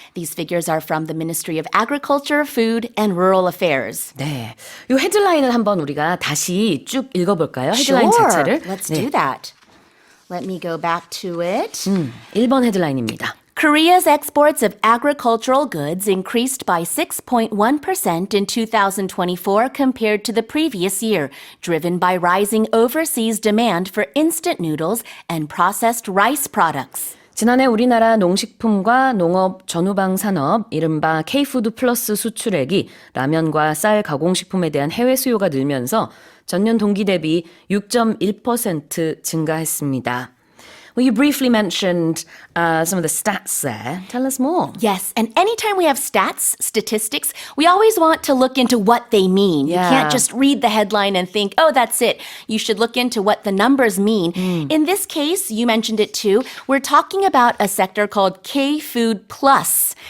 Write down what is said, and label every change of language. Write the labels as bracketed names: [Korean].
[English] These figures are from the Ministry of Agriculture, Food, and Rural Affairs. [Korean] 네, 이 헤드라인을 한번 우리가 다시 쭉 읽어볼까요? 헤드라인 자체를. [English] Let's [Korean] 네, [English] do that. Let me go back to it. [Korean] 1번 헤드라인입니다. [English] Korea's exports of agricultural goods increased by 6.1% in 2024 compared to the previous year, driven by rising overseas demand for instant noodles and processed rice products. [Korean] 지난해 우리나라 농식품과 농업 전후방 산업, 이른바 K푸드 플러스 수출액이 라면과 쌀 가공식품에 대한 해외 수요가 늘면서 전년 동기 대비 6.1% 증가했습니다. [English] Well, you briefly mentioned some of the stats there. Tell us more. Yes, and anytime we have stats, statistics, we always want to look into what they mean. Yeah. You can't just read the headline and think, oh, that's it. You should look into what the numbers mean. In this case, you mentioned it too, we're talking about a sector called K-Food Plus.